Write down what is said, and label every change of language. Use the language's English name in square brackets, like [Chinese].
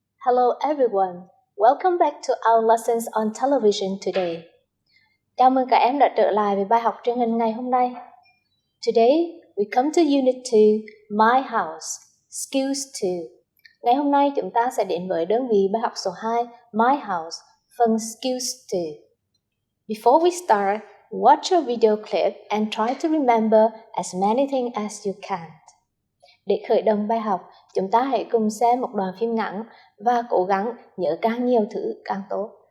[English] Hello everyone, welcome back to our lessons on television today. [Vietnamese] Chào mừng các em đã trở lại với bài học truyền hình ngày hôm nay. [English] Today, we come to Unit 2, My House, Skills 2. [Vietnamese] Ngày hôm nay chúng ta sẽ đến với đơn vị bài học số 2, My House, phần Skills 2. [English] Before we start, watch a video clip and try to remember as many things as you can. [Vietnamese] Để khởi động bài học, chúng ta hãy cùng xem một đoạn phim ngắn và cố gắng nhớ càng nhiều thứ càng tốt.